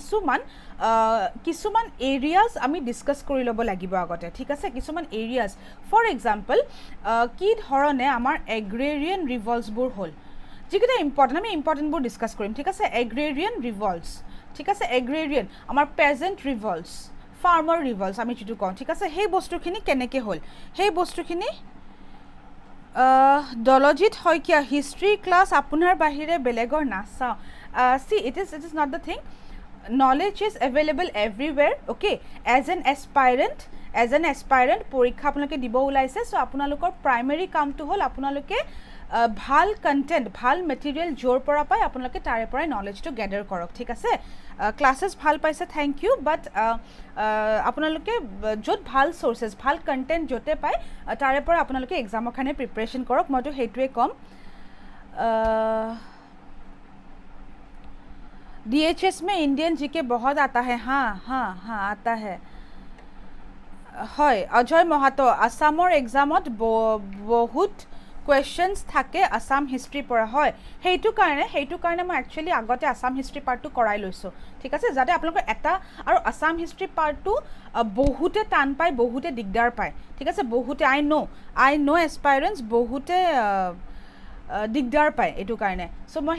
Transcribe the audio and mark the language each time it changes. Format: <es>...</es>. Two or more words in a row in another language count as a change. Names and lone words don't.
<as>কিছুমান এৰিয়াজ আমি ডিছকাছ কৰি ল'ব লাগিব আগতে ঠিক আছে কিছুমান এৰিয়াজ</as> <en>for example</en> <as>কি ধৰণে আমাৰ এগ্ৰেৰিয়ান ৰিভল্টছবোৰ হ'ল যিকেইটা ইম্পৰ্টেণ্ট আমি ইম্পৰ্টেণ্টবোৰ ডিছকাছ কৰিম ঠিক আছে</as> <en>agrarian revolts</en> <as>ঠিক আছে এগ্ৰেৰিয়ান আমাৰ</as> <en>peasant revolts farmer revolts</en> <as>আমি যিটো কওঁ ঠিক আছে সেই বস্তুখিনি কেনেকৈ হ'ল সেই বস্তুখিনি দলজিৎ শইকীয়া</as> <en>history class</en> <as>আপোনাৰ বাহিৰে বেলেগৰ নাচাওঁ</as> <en>see it is not the thing knowledge is available everywhere okay as an aspirant</en> <as>পৰীক্ষা আপোনালোকে দিব ওলাইছে সো আপোনালোকৰ প্ৰাইমেৰী কামটো হ'ল আপোনালোকে ভাল কন্টেন্ট ভাল মেটেৰিয়েল য'ৰ পৰা পায় আপোনালোকে তাৰে পৰাই নলেজটো গেদাৰ কৰক ঠিক আছে ক্লাছেছ ভাল পাইছে</as> <en>thank you</en> <as>বাট আপোনালোকে য'ত ভাল চ'ৰ্চেছ ভাল কন্টেন্ট য'তে পায় তাৰে পৰা আপোনালোকে এক্সামৰ কাৰণে প্ৰিপাৰেশ্যন কৰক মইতো সেইটোৱে ক'ম</as> <hi>DHS में इंडियन जीके बहुत आता है हाँ आता है</hi> <as>হয় অজয় মহাতো আসামৰ এক্সামত বহুত কুৱেশ্যনছ থাকে আসাম হিষ্ট্ৰীৰ পৰা হয় সেইটো কাৰণে মই একচুৱেলি আগতে আসাম হিষ্ট্ৰী পাৰ্টটো কৰাই লৈছোঁ ঠিক আছে যাতে আপোনালোকৰ এটা আৰু আসাম হিষ্ট্ৰী পাৰ্টটো বহুতে টান পায় বহুতে দিগদাৰ পায় ঠিক আছে বহুতে</as> <en>I know aspirants</en> <as>বহুতে দিগদাৰ পায় এইটো কাৰণে চ' মই</as>